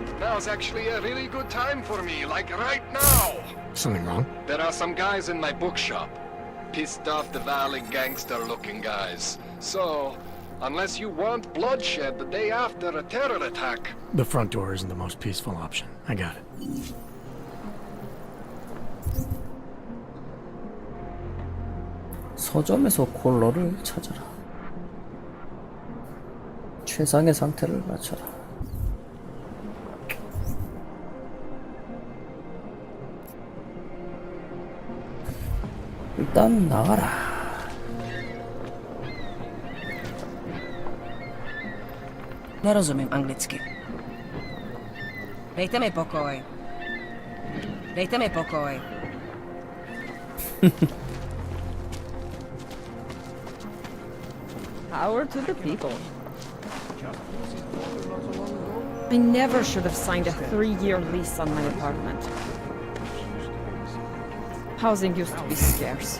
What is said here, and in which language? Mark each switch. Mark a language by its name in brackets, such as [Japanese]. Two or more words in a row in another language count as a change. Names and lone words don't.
[English] Now's actually a really good time for me, like right now! Something wrong? There are some guys in my bookshop. Pissed off the Valley gangster-looking guys. So, unless you want bloodshed the day after a terror attack. The front door isn't the most peaceful option. I got it. [Korean] 서점에서 콜러를 찾아라. 최상의 상태를 맞춰라. 일단 나가라. [Czech] Nerozumím anglicky. Dejte mi pokoj. Dejte mi pokoj. [English] Power to the people. I never should have signed a 3-year lease on my apartment. Housing used to be scarce.